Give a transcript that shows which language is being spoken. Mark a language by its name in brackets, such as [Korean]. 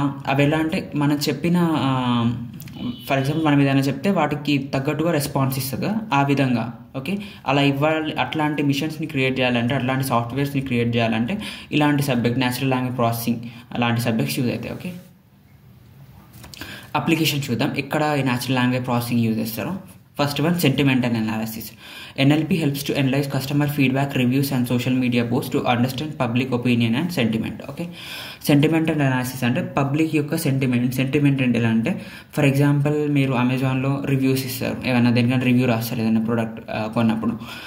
[Telugu] అవి ఎలా అంటే మనం చెప్పిన ఫర్ ఎగ్జాంపుల్ మనం ఏదైనా చెప్తే వాటికి తగ్గట్టుగా రెస్పాన్స్ ఇస్తుంది ఆ విధంగా. ఓకే, అలా ఇవ్వాలి. అట్లాంటి మిషన్స్ని క్రియేట్ చేయాలంటే, అట్లాంటి సాఫ్ట్వేర్స్ని క్రియేట్ చేయాలంటే ఇలాంటి సబ్జెక్ట్ న్యాచురల్ లాంగ్వేజ్ ప్రాసెసింగ్ అలాంటి సబ్జెక్ట్స్ యూజ్ అవుతాయి. ఓకే, అప్లికేషన్ చూద్దాం ఎక్కడ ఈ న్యాచురల్ లాంగ్వేజ్ ప్రాసెసింగ్ యూజ్ చేస్తారో. [English] First one, sentimental analysis. NLP helps to analyze customer feedback, reviews and social media posts to understand public opinion and sentiment. [Telugu] Okay, sentimental analysis అంటే public యొక్క sentiment అంటే ఎలా అంటే for example మీరు అమెజాన్లో reviews ఇస్తారు, ఏమైనా దేనికైనా రివ్యూ రాస్తారు ఏదైనా ప్రోడక్ట్ కొన్నప్పుడు.